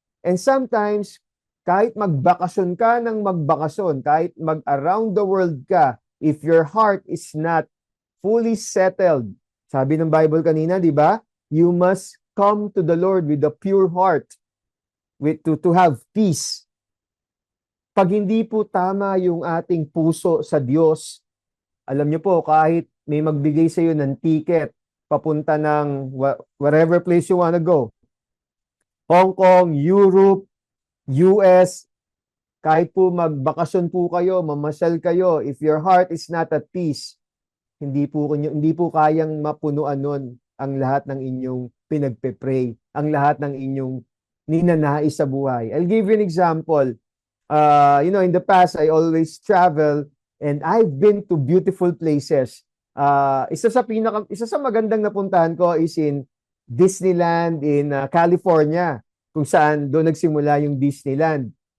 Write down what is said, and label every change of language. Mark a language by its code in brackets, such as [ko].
[en] And sometimes, [tl] kahit magbakasyon ka ng magbakasyon, kahit mag-around the world ka, [en] if your heart is not fully settled, [tl] sabi ng Bible kanina, di ba? [en] You must come to the Lord with a pure heart, to have peace. [tl] Pag hindi po tama yung ating puso sa Diyos, alam niyo po, kahit may magbigay sa iyo ng ticket, papunta ng [en] wherever place you wanna go. [tl] Hong Kong, Europe, US, kahit po magbakasyon po kayo, mamasyal kayo, [en] if your heart is not at peace, [tl] hindi po kayang mapunuan nun ang lahat ng inyong pinagpe-pray, ang lahat ng inyong ninanais sa buhay. [en] I'll give you an example. In the past, I always travel and I've been to beautiful places. [tl] Isa sa magandang napuntahan ko [en] is in Disneyland in California, [tl] kung saan doon nagsimula yung Disneyland.